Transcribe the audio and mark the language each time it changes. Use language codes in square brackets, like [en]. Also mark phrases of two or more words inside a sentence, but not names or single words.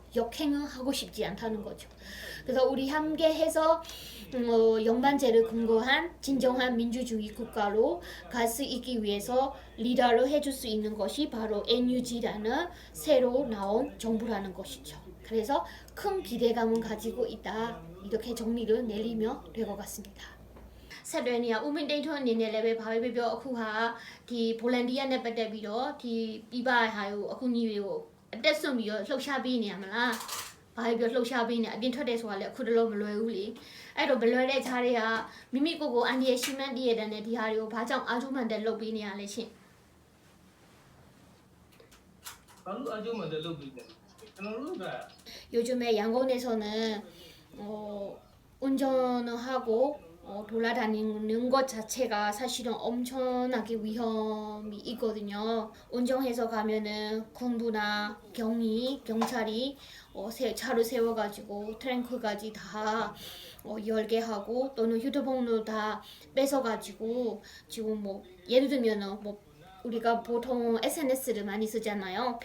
[ko] 역행은 하고 싶지 않다는 거죠. 그래서 우리 함께 해서 영반제를 근거한 진정한 민주주의 국가로 갈 수 있기 위해서 리더를 해줄 수 있는 것이 바로 NUG라는 새로 나온 정부라는 것이죠. 그래서 큰 기대감을 가지고 있다. 이렇게 정리를 내리면 될 것 같습니다. [my] ဆက်တွဲနေရဦးမင်းတိန်ထွန်းအနေနဲ့လည်းပဲဘာပဲပြောအခုဟာဒီ volunteer နဲ့ပတ်သက်ပြီးတော့ဒီပြပဟာကိုအခုညီတွေကိုအတက်ဆွန့်ပြီးတော့လှုပ်ရှားပေးနေရမလားဘာပဲပြောလှုပ်ရှားပေးနေအပြင်ထွက်တယ်ဆိုတာလည်းအခုတလုံးမလွယ်ဘူးလေအဲ့တော့မလွယ်တဲ့ခြားတွေကမိမိကိုယ်ကိုအန်ဒီရဲ့ရှိမှန်းတည့်ရတဲ့နဲ့ဒီဟာတွေကိုဘာကြောင့်အာထုမှန်တဲ့လုပ်ပေးနေရလဲရှင် ဘာလို့အကျိုးမှတဲ့လုပ်ပြီးလဲကျွန်တော်တို့က [ko] 요즘에 양곤에서는 운전을 하고 돌아다니는 것 자체가 사실은 엄청나게 위험이 있거든요. 운전해서 가면은 군부나 경위, 경찰이 차를 세워가지고 트렁크까지 다 열게 하고 또는 휴대폰을 다 뺏어가지고 지금 뭐 예를 들면은 뭐 우리가 보통 SNS를 많이 쓰잖아요.